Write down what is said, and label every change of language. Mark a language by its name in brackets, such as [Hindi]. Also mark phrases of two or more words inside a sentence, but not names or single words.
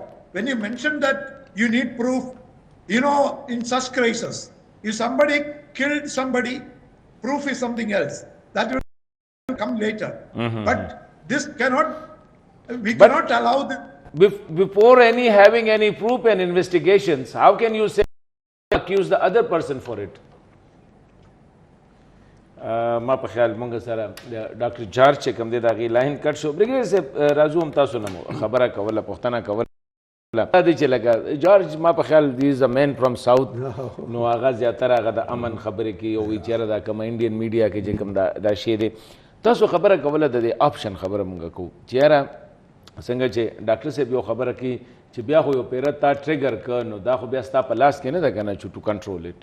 [English] When you mention that you need proof, in such cases, if somebody killed somebody, proof is something else. That will come later. But this we cannot allow the. Before having any proof and investigations, how can you say accuse the other person for it? [Pashto] ما په خیال مونږ سره ډاکټر جارج چې کوم دی د هغې لاین کټ شو بریګیډر صاحب راځو هم تاسو نه مو خبره کوله پوښتنه کوله دا دی چې لکه جارج ما په خیال دی [English] is a man from south [Pashto] نو هغه زیاتره هغه د امن خبرې کوي او وایي چېرې دا کومه [English] Indian media [Pashto] کې چې کوم دا شی دی تاسو خبره کوله د دې آپشن خبره مونږ کوو چې یاره څنګه چې ډاکټر صاحب یو خبره کوي چې بیا خو یو پیره تا ټریګر که نو دا خو بیا ستا په لاس کې نه ده که نه چې [English] to control it